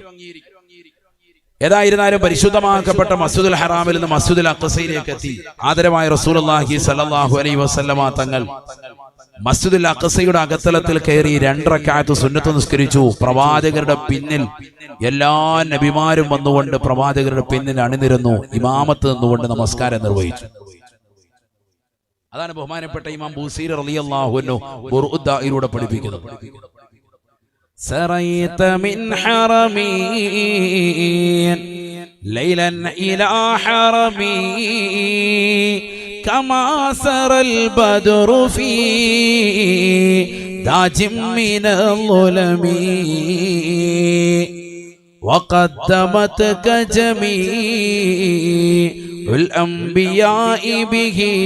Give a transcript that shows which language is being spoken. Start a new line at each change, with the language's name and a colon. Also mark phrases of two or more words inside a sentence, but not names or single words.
Malayalam: ഏതായിരുന്നാലും പരിശുദ്ധമാക്കപ്പെട്ട മസ്ജിദുൽ ഹറാമിൽ നിന്ന് മസ്ജിദുൽ അഖ്സയിലേക്ക് എത്തി ആദരവായ റസൂലുള്ളാഹി
Arabic: صلى الله عليه وسلم
Malayalam: തങ്ങൾ മസ്ജിദുൽ അഖ്സയുടെ അകത്തളത്തിൽ കയറി 2 റക്അത്ത് സുന്നത്ത് നിസ്കരിച്ചു. പ്രവാചകരുടെ പിന്നിൽ എല്ലാ നബിമാരും വന്നുകൊണ്ട് പ്രവാചകരുടെ പിന്നിൽ അണിനിരന്നു, ഇമാമത്ത് നിന്നുകൊണ്ട് നമസ്കാരം നിർവഹിച്ചു. അതാണ് ബഹുമാനപ്പെട്ട ഇമാം ബൂസീരി
Arabic: رضي الله عنه
Malayalam: ഖുർആനിലൂടെ പഠിപ്പിക്കുന്നത്.
Arabic: سريت من حرمي ليلا إلى حرمي كما سرى البدر في داج من الظلم وقدمتك جميع الأنبياء به